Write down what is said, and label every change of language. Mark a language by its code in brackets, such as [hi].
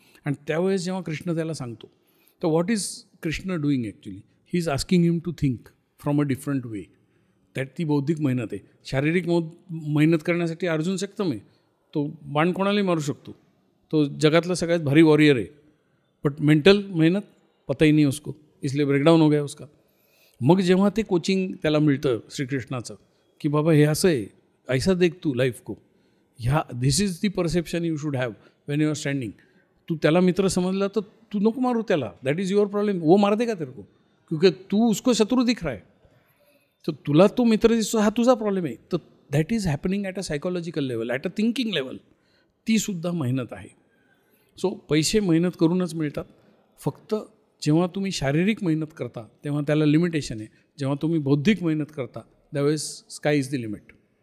[mr] आणि त्यावेळेस जेव्हा कृष्ण त्याला सांगतो तर [en] What is Krishna doing actually? He is asking him to think from a different way. [mr] त्यात ती बौद्धिक मेहनत आहे. शारीरिक मेहनत करण्यासाठी अर्जुन सक्षम आहे, तो बाण कोणालाही मारू शकतो, तो जगातला सगळ्यात भारी वॉरियर आहे. [hi] बट मेंटल मेहनत पता ही नहीं उसको, इसलिए ब्रेकडाऊन हो गया उसका. [mr] मग जेव्हा ते कोचिंग त्याला मिळतं श्रीकृष्णाचं की बाबा हे असं आहे, [hi] ऐसा देख तू लाईफ को, [mr] ह्या [en] This is the perception you should have when you are standing. [mr] तू त्याला मित्र समजला तर तू नको मारू त्याला, [en] That is your problem. [hi] वो मार देगा तेरे को क्योंकि तू उसको शत्रू दिख रहा है. [mr] तर तुला तो मित्र दिसतो, हा तुझा प्रॉब्लेम आहे. तर [en] That is happening at a psychological level, at a thinking level. [mr] तीसुद्धा मेहनत आहे. सो पैसे मेहनत करूनच मिळतात. फक्त जेव्हा तुम्ही शारीरिक मेहनत करता तेव्हा त्याला लिमिटेशन आहे. जेव्हा तुम्ही बौद्धिक मेहनत करता त्यावेळेस [en] Sky is the limit.